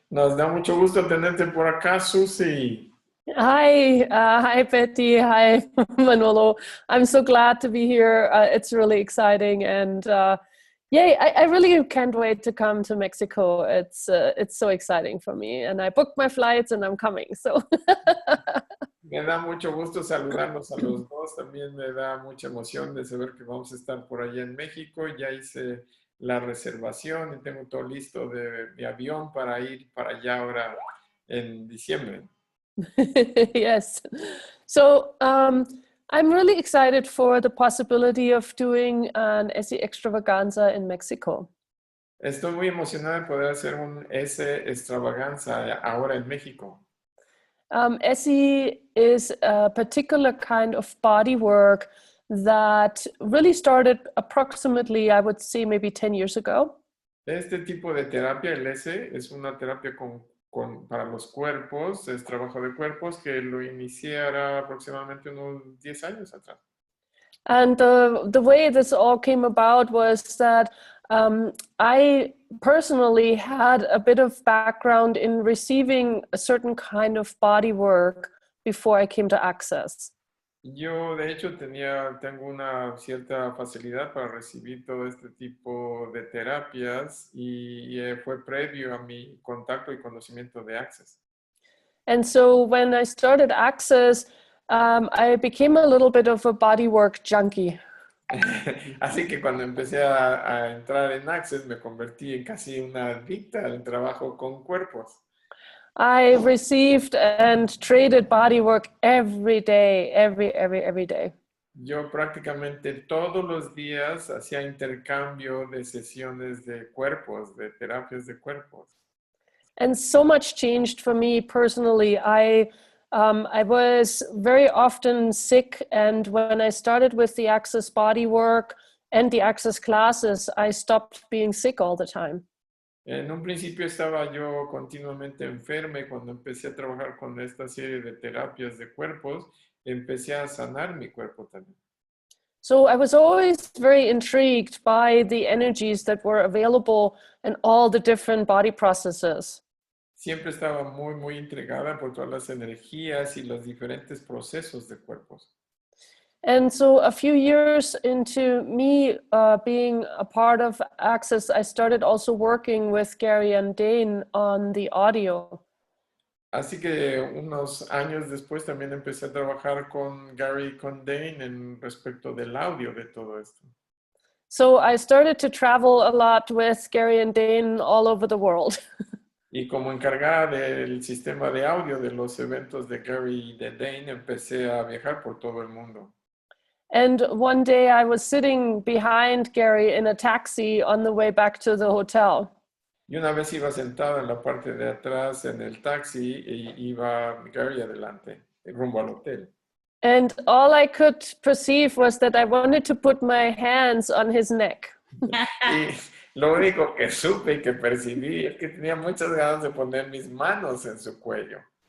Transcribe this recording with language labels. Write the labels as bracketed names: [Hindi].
[Spanish] nos da mucho gusto tenerte por acá, Suzy. [English] Hi, Betty. Hi, Manolo. I'm so glad to be here. It's really exciting, and yay! I really can't wait to come to Mexico. It's so exciting for me, and I booked my flights, and I'm coming. So. [Spanish] Me da mucho gusto saludarlos a los dos. También me da mucha emoción de saber que vamos a estar por allá en México. Ya hice la reservación y tengo todo listo de mi avión para ir para allá ahora en diciembre. [English] Yes. So I'm really excited for the possibility of doing an ESSE extravaganza in Mexico. [Spanish] Estoy muy emocionado de poder hacer un ESSE extravaganza ahora en México. [English] ESSE is a particular kind of body work that really started approximately, I would say, maybe 10 years ago. [Spanish] Este tipo de terapia, el ESSE, es una terapia para los cuerpos, es trabajo de cuerpos que lo inicié ahora aproximadamente unos 10 años atrás. [English] And the way this all came about was that I personally had a bit of background in receiving a certain kind of body work before I came to Access. [Spanish] Yo, de hecho, tengo una cierta facilidad para recibir todo este tipo de terapias y fue previo a mi contacto y conocimiento de Access. [English] And so when I started Access, I became a little bit of a bodywork junkie. [Spanish] Así que cuando empecé a entrar en Access, me convertí en casi una adicta al trabajo con cuerpos. [English] I received and traded bodywork every day, every day. [Spanish] Yo prácticamente todos los días hacía intercambio de sesiones de cuerpos, de terapias de cuerpos. [English] And so much changed for me personally. I was very often sick, and when I started with the Access bodywork and the Access classes, I stopped being sick all the time. [Spanish] En un principio estaba yo continuamente enferma y cuando empecé a trabajar con esta serie de terapias de cuerpos, empecé a sanar mi cuerpo también. [English] So I was always very intrigued by the energies that were available in all the different body processes. [Spanish] Siempre estaba muy intrigada por todas las energías y los diferentes procesos de cuerpos. [English] And so a few years into me being a part of Access, I started also working with Gary and Dane on the audio. [Spanish] Así que unos años después también empecé a trabajar con Gary y con Dane en respecto del audio de todo esto. [English] So I started to travel a lot with Gary and Dane all over the world. [Spanish] Y como encargada del sistema de audio de los eventos de Gary y de Dane, empecé a viajar por todo el mundo. [English] And one day I was sitting behind Gary in a taxi on the way back to the hotel. [Spanish] Y una vez iba sentada en la parte de atrás en el taxi y iba Gary adelante, rumbo al hotel. [English] And all I could perceive was that I wanted to put my hands on his neck. [Spanish] Y lo único que supe y que percibí es que tenía muchas ganas de poner mis manos en su cuello.